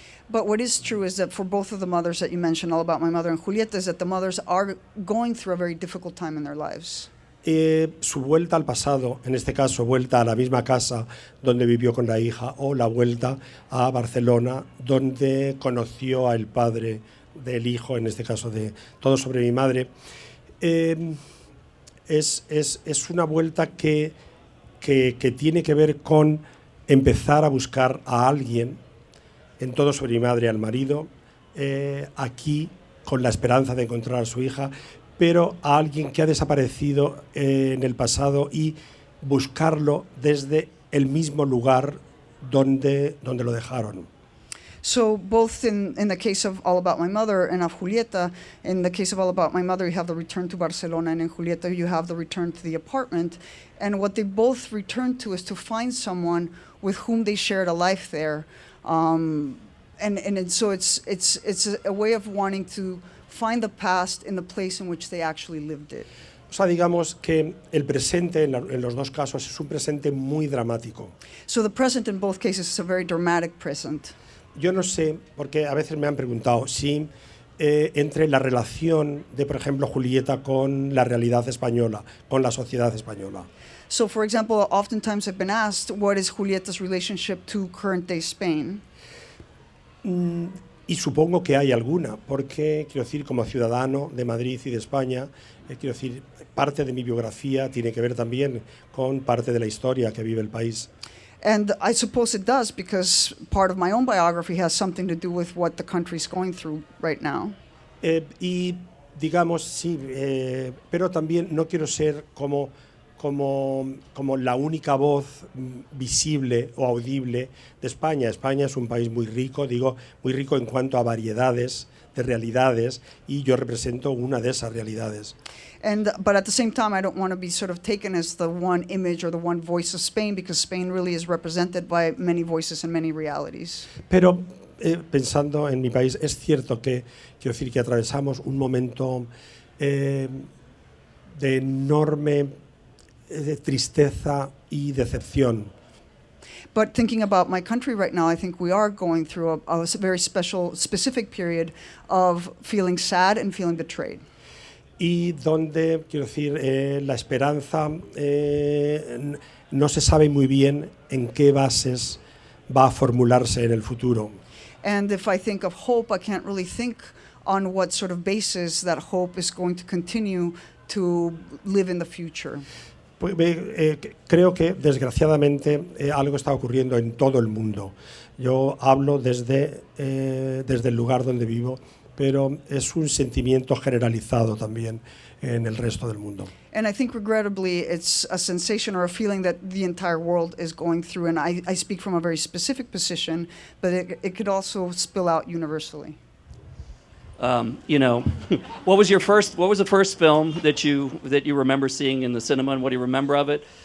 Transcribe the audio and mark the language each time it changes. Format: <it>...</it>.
<en>But what is true is that for both of the mothers that you mentioned, All About My Mother and Julieta, is that the mothers are going through a very difficult time in their lives.</en> <es>Su vuelta al pasado, en este caso vuelta a la misma casa donde vivió con la hija, o la vuelta a Barcelona donde conoció al padre del hijo, en este caso de Todo sobre mi madre, es una vuelta que tiene que ver con empezar a buscar a alguien, en Todo sobre mi madre al marido, aquí con la esperanza de encontrar a su hija, pero a alguien que ha desaparecido en el pasado y buscarlo desde el mismo lugar donde lo dejaron.</es> <en>So both in the case of All About My Mother and of Julieta, in the case of All About My Mother, you have the return to Barcelona, and in Julieta, you have the return to the apartment. And what they both return to is to find someone with whom they shared a life there. So it's a way of wanting to find the past in the place in which they actually lived it.</en> <es>O sea, digamos que el presente en los dos casos es un presente muy dramático.</es> <en>So the present in both cases is a very dramatic present.</en> <es>Yo no sé, porque a veces me han preguntado si entre la relación de, por ejemplo, Julieta con la realidad española, con la sociedad española.</es> <en>So, for example, oftentimes I've been asked, what is Julieta's relationship to current-day Spain?</en> <es>Y supongo que hay alguna, porque, quiero decir, como ciudadano de Madrid y de España, quiero decir, parte de mi biografía tiene que ver también con parte de la historia que vive el país.</es> <en>And I suppose it does, because part of my own biography has something to do with what the country's going through right now.</en> <es>Y digamos, sí, pero también no quiero ser como la única voz visible o audible de España. España es un país muy rico, digo, muy rico en cuanto a variedades de realidades, y yo represento una de esas realidades.</es> <en>But at the same time, I don't want to be sort of taken as the one image or the one voice of Spain, because Spain really is represented by many voices and many realities.</en> <es>Pero pensando en mi país, es cierto que, quiero decir, que atravesamos un momento de enorme tristeza y decepción.</es> <en>But thinking about my country right now, I think we are going through a very specific period of feeling sad and feeling betrayed.</en> <es>y donde, quiero decir, la esperanza no se sabe muy bien en qué bases va a formularse en el futuro.</es> <en>And if I think of hope, I can't really think on what sort of basis that hope is going to continue to live in the future.</en> <es>Pues, creo que desgraciadamente algo está ocurriendo en todo el mundo. Yo hablo desde el lugar donde vivo, pero es un sentimiento generalizado también en el resto del mundo.</es> <en>And I think regrettably it's a sensation or a feeling that the entire world is going through, and I speak from a very specific position, but it could also spill out universally. You know, what was the first film that you remember seeing in the cinema, and what do you remember of it?</en>